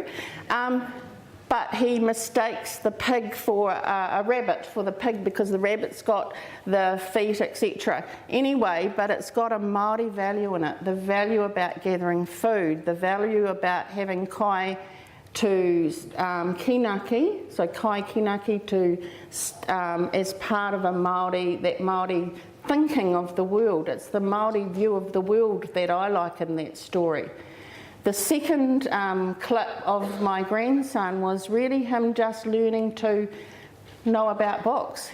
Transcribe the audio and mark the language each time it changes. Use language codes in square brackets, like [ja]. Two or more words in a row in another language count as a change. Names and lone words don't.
[en] But he mistakes the pig for a rabbit for the pig because the rabbit's got the feet, etc. Anyway, but it's got a Māori value in it, the value about gathering food, the value about having kai to kinaki, so [mi] kai kinaki [en] to as part of a Māori, that Māori thinking of the world. It's the Māori view of the world that I like in that story. The second clip of my grandson was really him just learning to know about books.